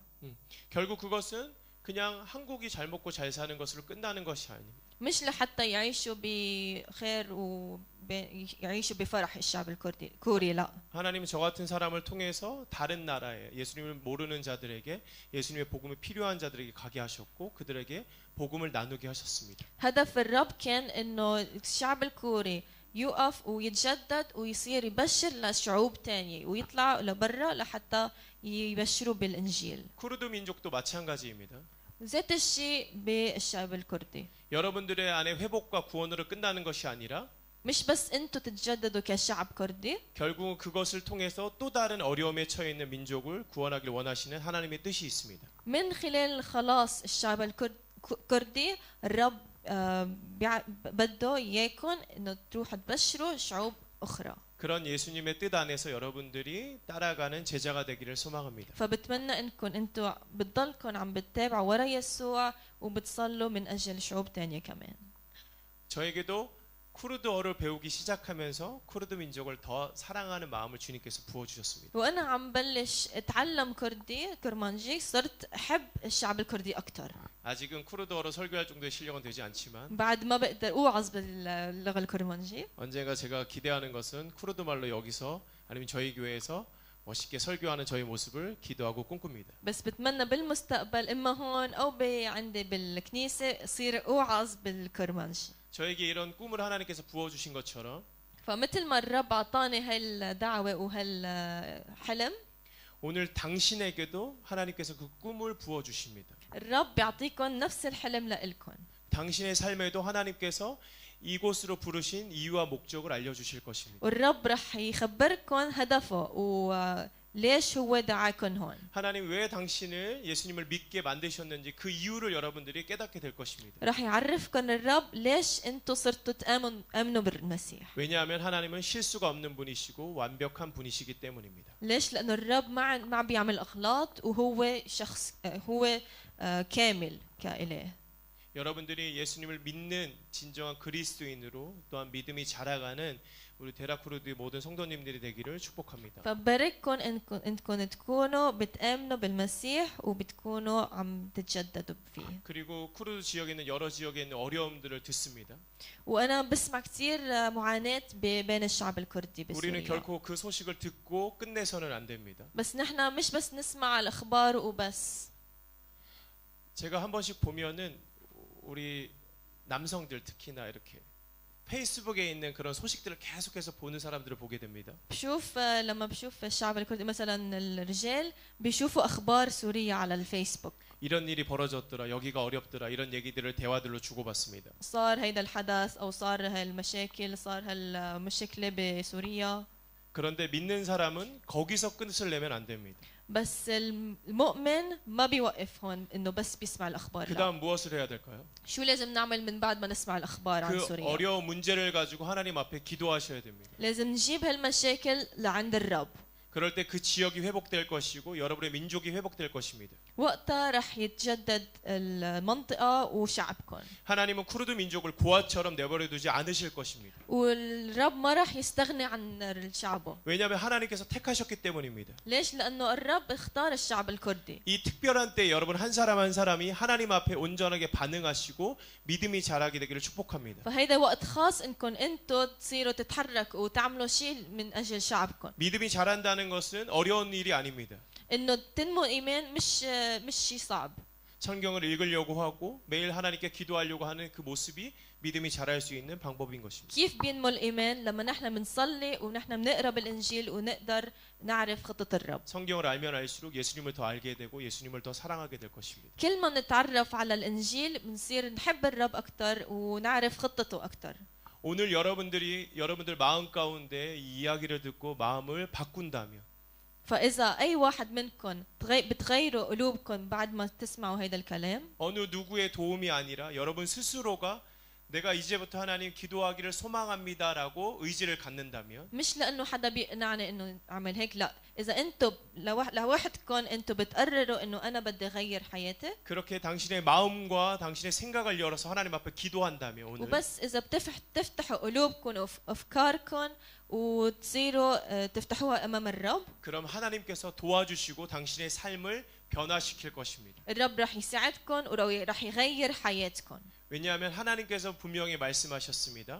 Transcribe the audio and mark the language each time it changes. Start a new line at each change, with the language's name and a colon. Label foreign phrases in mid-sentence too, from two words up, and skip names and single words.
Korean: 결국 그것은 그냥 한국이 잘 먹고 잘 사는 것으로 끝나는 것이 아닙니다.
Arabic: مش لحتى يعيشوا بخير ويعيشوا بفرح الشعب الكوري لا.
Korean: 하나님은 저 같은 사람을 통해서 다른 나라에 예수님을 모르는 자들에게 예수님의 복음이 필요한 자들에게 가게 하셨고 그들에게 복음을 나누게 하셨습니다.
Arabic: هدف الرب كان إنه الشعب الكوري يوقف ويتجدد ويصير يبشر لشعوب تانية ويطلع لبرا لحتى يبشروا بالإنجيل.
Korean: 쿠르드 민족도 마찬가지입니다.
Arabic: ذات الشيء بالشعب الكردي.
Korean: 여러분들의 안에 회복과 구원으로 끝나는 것이 아니라
Arabic: مش بس انتوا تتجددوا كشعب كردي.
Korean: 결국은 그것을 통해서 또 다른 어려움에 처해 있는 민족을 구원하길 원하시는 하나님의 뜻이 있습니다.
Arabic: من خلال خلاص الشعب الكردي الرب بده إياكم إنه تروحوا تبشروا شعوب أخرى.
Korean: 그런 예수님의 뜻 안에서 여러분들이 따라가는 제자가 되기를 소망합니다.
Arabic: فبتمنى انكم انتوا بتضلكم عم بتتابعوا ورا يسوع وبتصلوا من اجل شعوب تانية كمان.
Korean: 저에게도 쿠르드어를 배우기 시작하면서 쿠르드 민족을 더 사랑하는 마음을 주님께서 부어 주셨습니다.
Arabic: وانا عم بلش اتعلم كردي كرمانجي صرت احب الشعب الكردي اكثر.
Korean: 아직은 쿠르드어로 설교할 정도의 실력은 되지 않지만
Arabic: بعد ما بقدر اوعظ باللغة الكرمانجي.
Korean: 언젠가 제가 기대하는 것은 쿠르드 말로 여기서 아니면 저희 교회에서 멋있게 설교하는 저희 모습을 기도하고 꿈꿉니다.
Arabic: بس بتمنى بالمستقبل اما هون او عندي بالكنيسة اصير اوعظ بالكرمانجي.
Korean: 저에게 이런 꿈을 하나님께서 부어 주신 것처럼
Arabic: فمثل ما الرب اعطاني هالدعوة وهالحلم
Korean: 오늘 당신에게도 하나님께서 그 꿈을 부어 주십니다.
Arabic: الرب بيعطيكم نفس الحلم لإلكم.
Korean: 당신의 삶에도 하나님께서 이곳으로 부르신 이유와 목적을 알려 주실 것입니다.
Arabic: والرب رح يخبركم هدفه وليش هو دعاكم هون.
Korean: 하나님 왜 당신을 예수님을 믿게 만드셨는지 그 이유를 여러분들이 깨닫게 될 것입니다.
Arabic: رح يعرفكم الرب ليش انتم صرتوا تآمنوا بالمسيح.
Korean: 왜냐하면 하나님은 실수가 없는 분이시고 완벽한 분이시기 때문입니다.
Arabic: ليش؟ لأنه الرب ما بيعمل أغلاط وهو شخص هو كامل كإله.
Korean: 여러분들이 예수님을 믿는 진정한 그리스도인으로 또한 믿음이 자라가는 우리 데라쿠르드 모든 성도님들이 되기를 축복합니다.
Arabic: فبارككم انكم تكونوا بتآمنوا بالمسيح وبتكونوا عم تتجددوا فيه.
Korean: 그리고 쿠르드 지역에 있는 여러 지역에 있는 어려움들을 듣습니다.
Arabic: وأنا بسمع كثير معاناة بين الشعب الكردي
Korean: 우리는
Arabic: بسوريا.
Korean: 결코 그 소식을 듣고 끝내서는 안 됩니다.
Arabic: بس نحن مش بس نسمع الأخبار وبس.
Korean: 제가 한 번씩 보면은 우리 남성들 특히나 이렇게 페이스북에 있는 그런 소식들을 계속해서 보는 사람들을 보게 됩니다.
Arabic: بشوف لما بشوف الشعب الكردي مثلا الرجال بيشوفوا أخبار سوريا على الفيسبوك.
Korean: 이런 일이 벌어졌더라, 여기가 어렵더라, 이런 얘기들을 대화들로 주고받습니다.
Arabic: صار هيدا الحدث أو صار هالمشاكل صار هالمشكلة بسوريا.
Korean: 그런데 믿는 사람은 거기서 끝을 내면 안 됩니다.
Arabic: بس المؤمن ما بيوقف هون انه بس بيسمع الاخبار. لا.
Korean: 그다음 무엇을 해야 될까요?
Arabic: شو لازم نعمل من بعد ما نسمع الاخبار عن
Korean: 그
Arabic: سوريا؟
Korean: 어려운 문제를 가지고 하나님 앞에 기도하셔야 됩니다.
Arabic: لازم نجيب هالمشاكل لعند الرب.
Korean: 그럴 때 그 지역이 회복될 것이고 여러분의 민족이 회복될 것입니다.
Arabic: وقتها رح يتجدد المنطقة وشعبكم.
Korean: 하나님은 쿠르드 민족을 고아처럼 내버려 두지 않으실 것입니다.
Arabic: والرب ما رح يستغني عن شعبه.
Korean: 왜냐하면 하나님께서 택하셨기 때문입니다.
Arabic: ليش؟ لأنه الرب اختار الشعب الكردي.
Korean: 이 특별한 때 여러분 한 사람 한 사람이 하나님 앞에 온전하게 반응하시고 믿음이 자라게 되기를 축복합니다.
Arabic: فهيدا وقت خاص انكم انتم تصيروا تتحركوا وتعملوا شيء من أجل شعبكم.
Korean: 믿음이 자란다는 것은 어려운 일이 아닙니다.
Arabic: انه تنمو ايمان مش شيء صعب.
Korean: 성경을 읽으려고 하고 매일 하나님께 기도하려고 하는 그 모습이 믿음이 자랄 수 있는 방법인 것입니다.
Arabic: كيف بينمو الايمان؟ لما نحن بنصلي ونحن بنقرا بالانجيل ونقدر نعرف خطة الرب.
Korean: 성경을 알면 알수록 예수님을 더 알게 되고 예수님을 더 사랑하게 될 것입니다.
Arabic: كل ما نتعرف على الانجيل بنصير نحب الرب اكثر ونعرف خطته اكثر.
Korean: 오늘 여러분들 마음 가운데 이 이야기를 듣고 마음을 바꾼다면
Arabic: فإذا أي واحد منكم بتغيروا قلوبكم بعد ما تسمعوا هذا الكلام.
Korean: 어느 누구의 도움이 아니라 여러분 스스로가 내가 이제부터 하나님 기도하기를 소망합니다라고 의지를 갖는다면
Arabic: مش لأنه حدا بيقنعني إنه أعمل هيك، لا، إذا أنتم لوحدكم أنتم بتقرروا إنه أنا بدي أغير حياتي.
Korean: 그렇게 당신의 마음과 당신의 생각을 열어서 하나님 앞에 기도한다면 오늘
Arabic: وبس إذا تفتحوا قلوبكم وأفكاركم وتصيروا تفتحوها أمام الرب.
Korean: 그럼 하나님께서 도와주시고 당신의 삶을 변화시킬 것입니다.
Arabic: الرب رح يساعدكم ورح يغير حياتكم.
Korean: 왜냐하면 하나님께서 분명히 말씀하셨습니다.